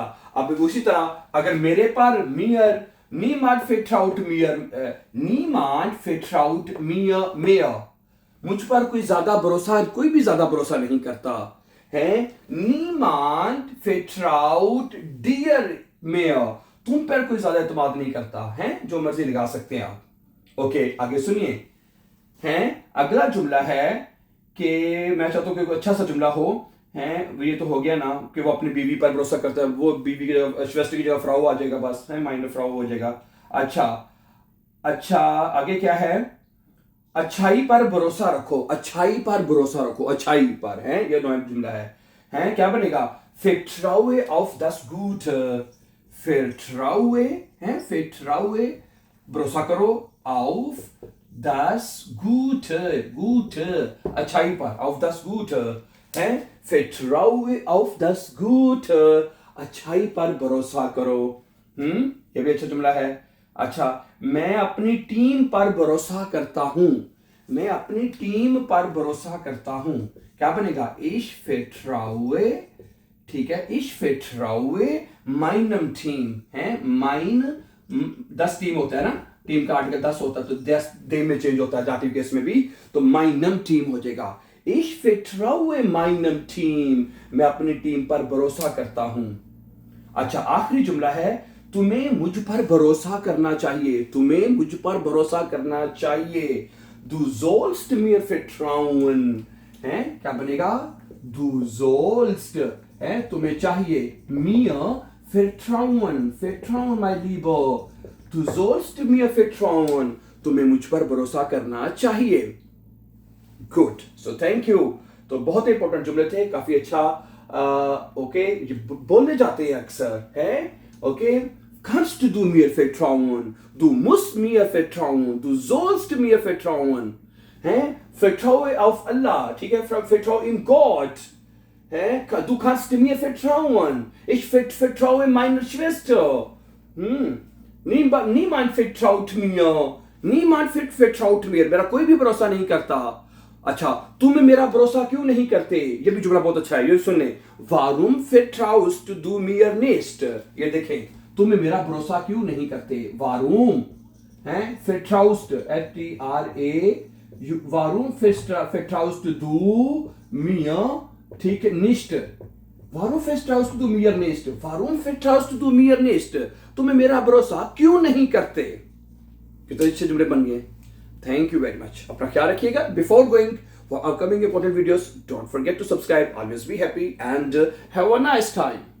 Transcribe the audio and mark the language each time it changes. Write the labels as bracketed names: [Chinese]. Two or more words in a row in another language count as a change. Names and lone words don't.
[Hindi] अब उसी तरह अगर मेरे पर [German] mir, niemand vertraut mir mehr, [Hindi] मुझ पर कोई ज्यादा भरोसा, कोई भी ज्यादा भरोसा नहीं करता है। [German] niemand vertraut dir mehr, [Hindi] तुम पर कोई ज्यादा एतमाद नहीं करता है। जो मर्जी लगा सकते हैं आप। ओके, आगे सुनिए। हैं, अगला जुमला है कि मैं चाहता हूं कि कोई अच्छा सा जुमला हो, हैं, ये तो हो गया ना कि वो अपनी बीवी पर भरोसा करता है, वो बीवी की जगह श्वेस्टर की जगह फ्राउ आ जाएगा, बस है, [German] meiner Frau [Hindi] हो जाएगा। अच्छा, आगे क्या है? अच्छाई पर भरोसा रखो, अच्छाई पर भरोसा रखो, अच्छाई पर है, ये नया जुमला है, क्या बनेगा? [German] vertraue auf das Gute, vertraue है, vertraue [Hindi] भरोसा करो, [German] auf das Gute, [Hindi] अच्छाई पर, [German] auf das Gute है, vertraue auf das Gute, [Hindi] अच्छाई पर भरोसा करो। ये भी अच्छा जुमला है। अच्छा, मैं अपनी टीम पर भरोसा करता हूं, मैं अपनी टीम पर भरोसा करता हूं, क्या बनेगा? [German] ich vertraue, [Hindi] ठीक है, [German] ich vertraue meinem Team [Hindi] है, mein 10 टीम होता है ना, टीम का आर्टिकल 10 होता है, तो 10 दे में चेंज होता है दाटिव केस में भी, तो [German] meinem Team [Hindi] हो जाएगा। [German] ich vertraue meinem Team, [Hindi] मैं अपनी टीम पर भरोसा करता हूं। अच्छा, आखिरी जुमला है, तुम्हें मुझ पर भरोसा करना चाहिए, तुम्हें मुझ पर भरोसा करना चाहिए। [German] Du sollst mir vertrauen है, [Hindi] क्या बनेगा? [German] Du sollst [Hindi] है, तुम्हें चाहिए, [German] mir vertrauen my lieber, du sollst mir vertrauen, [Hindi] तुम्हें मुझ पर भरोसा करना चाहिए। [English] good, so thank you. [Hindi] तो बहुत इंपॉर्टेंट जुमले थे, काफी अच्छा। ओके, बोलने जाते हैं अक्सर है। ओके, [German] kannst du mir vertrauen, du musst mir vertrauen, du sollst mir vertrauen है, vertraue auf Allah, [Hindi] ठीक है, [German] vertraue in Gott है, du kannst mir vertrauen, ich vertraue meiner Schwester, niemand vertraut mir, niemand vertraut mir, [Hindi] मेरा कोई भी भरोसा नहीं करता। अच्छा, तुम मेरा भरोसा क्यों नहीं करते? ये भी जुमला बहुत अच्छा है, ये सुनने। [German] Warum vertraust du mir nicht? [Hindi] ये देखें, तुम मेरा भरोसा क्यों नहीं करते? [German] Warum है, vertraust, Warum vertraust du mir, [Hindi] ठीक है, [German] nicht? Warum vertraust du mir nicht? Warum vertraust du mir nicht? [Hindi] तुम मेरा भरोसा क्यों नहीं करते? कितने अच्छे जुमले बन गए। [English] thank you very much. [Hindi] अपना ख्याल रखिएगा। [English] before going for upcoming important videos, don't forget to subscribe. always be happy and have a nice time.